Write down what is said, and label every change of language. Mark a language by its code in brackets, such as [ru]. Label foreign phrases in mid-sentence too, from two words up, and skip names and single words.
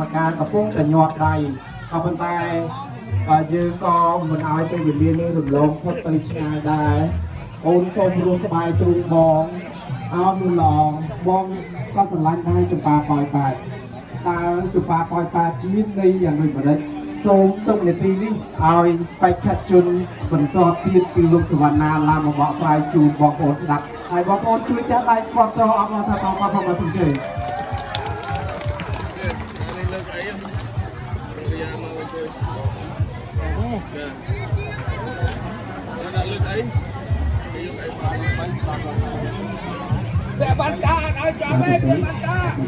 [km] ការកំពុងតែញាត់ដៃក៏ប៉ុន្តែយើងក៏មិនឲ្យពេលវេលានេះរំលងផុតទៅឆ្ងាយដែរអូនសូមរស់ក្បាយទ្រូងបងអោមឡងបងក៏ស្រឡាញ់ដែរចម្ប៉ាប៉ោយប៉ែតតើចម្ប៉ាប៉ោយប៉ែតមានន័យយ៉ាងដូចម្ដេចសូមទុកនាទីនេះឲ្យបេក្ខជនបន្តទៀតពីលោកសវណ្ណាឡានមកបកស្រាយជូនបងប្អូនស្ដាប់ហើយបងប្អូនជួយចាត់ដៃគ្រប់តអបអរសាទរបងប្អូនសូមជឿ [vi] Để bắn cá, ai cho bé bắn cá.